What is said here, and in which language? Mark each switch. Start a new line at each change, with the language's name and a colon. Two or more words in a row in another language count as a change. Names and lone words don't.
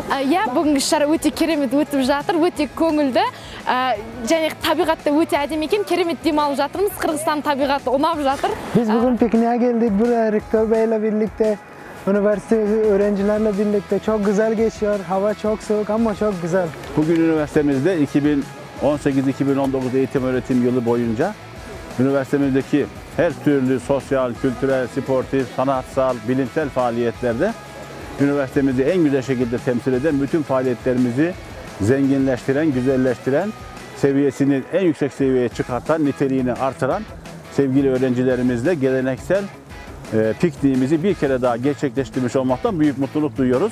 Kyrgyz: Бүгүнкү иш-чара өтө керемет өтүп жатыр, өтө көңүлдүү. Жана табигатта өтө адем экен, керемет дем алып жатырбыз. Кыргызстан табигаты унап жатыр. Биз бүгүн пикникке келdik,
Turkish: ректор beyle birlikte. Üniversite öğrencilerle birlikte çok güzel geçiyor. Hava çok soğuk ama çok güzel. Bugün üniversitemizde 2018-2019 eğitim öğretim yılı boyunca üniversitemizdeki her türlü sosyal, kültürel, sportif, sanatsal, bilimsel faaliyetlerde üniversitemizi en güzel şekilde temsil eden, bütün faaliyetlerimizi zenginleştiren, güzelleştiren, seviyesini en yüksek seviyeye çıkartan, niteliğini artıran sevgili öğrencilerimizle geleneksel pikniğimizi bir kere daha gerçekleştirmiş olmaktan büyük mutluluk duyuyoruz.